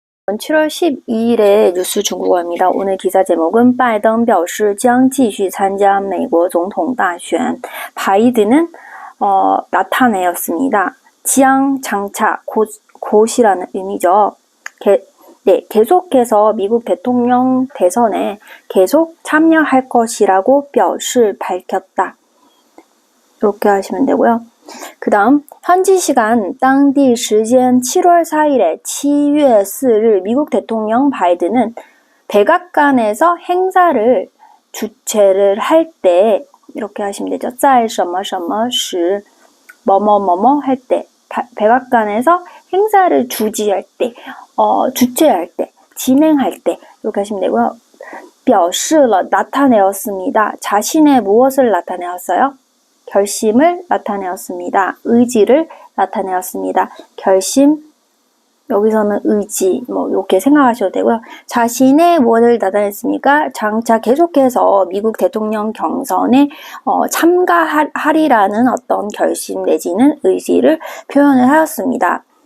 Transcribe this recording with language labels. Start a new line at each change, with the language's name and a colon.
Korean: 7월 12일의 뉴스 중국어입니다. 오늘 기사 제목은 바이든
Chinese: 表示将继续参加美国总统大选.
Korean: 바이든은 나타내었습니다. 장 장차 곧이라는 의미죠. 계속해서 미국 대통령 대선에 계속 참여할 것이라고 表示 밝혔다. 이렇게 하시면 되고요. 그 다음 현지 시간
Chinese: 当地时间
Korean: 7월 4일에 7월 4일 미국 대통령 바이든은 백악관에서 행사를 주최를 할 때 이렇게 하시면 되죠.
Chinese: 在什么什么时
Korean: 뭐뭐뭐뭐 할 때 백악관에서 행사를 주재할 때 주최할 때 진행할 때 이렇게 하시면 되고요.
Chinese: 表示了
Korean: 나타내었습니다. 자신의 무엇을 나타내었어요? 결심을 나타내었습니다. 의지를 나타내었습니다. 결심, 여기서는 의지, 이렇게 생각하셔도 되고요. 자신의 무엇을 나타냈습니까? 장차 계속해서 미국 대통령 경선에 참가하리라는 어떤 결심 내지는 의지를 표현을 하였습니다.